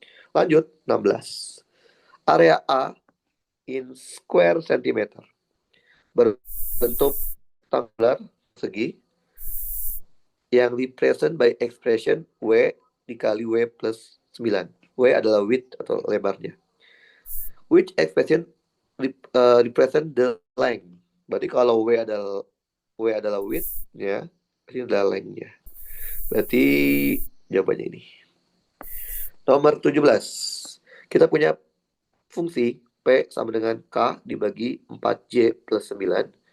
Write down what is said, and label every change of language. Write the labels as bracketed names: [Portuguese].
[Indonesian] Lanjut, [English] 16. Area A in square centimeter [Indonesian] berbentuk [English] rectangular [Indonesian] segi yang [English] represent by expression W [Indonesian] dikali [English] W plus 9. [Indonesian] W adalah width atau lebarnya. [English] Which expression represent the length. [Indonesian] Berarti kalau W adalah width ya, ini adalah length-nya. Berarti jawabannya ini. Nomor 17. Kita punya fungsi P sama dengan K dibagi 4J plus 9.